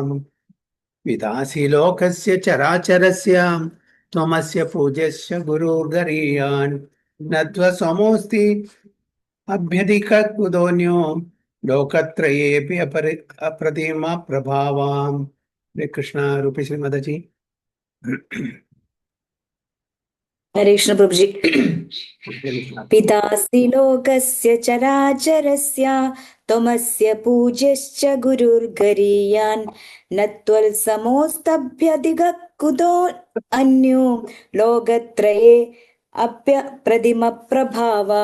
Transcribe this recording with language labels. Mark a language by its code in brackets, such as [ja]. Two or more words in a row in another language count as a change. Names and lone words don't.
[sa] വിദാസി ലോകസ്യ ചരാചരസ്യ ത്വമസ്യ പൂജ്യസ്യ ഗുരുർഗരീയാൻ ന ത്വസ്സമോസ്തി അഭ്യധികകുതോന്യോ ലോകത്രയേപി അപ്രതിമ പ്രഭാവാം. ഹരേ കൃഷ്ണ. രൂപി ശ്രീമദജി. [hi] हरे कृष्ण प्रभु जी। [sa] पितासि लोकस्य चराचरस्य त्वमस्य पूज्यश्च गुरुर्गरीयान् न त्वत्समोऽस्तभ्यधिकः कुतो अन्यो लोकत्रये अप्यप्रतिमप्रभावा.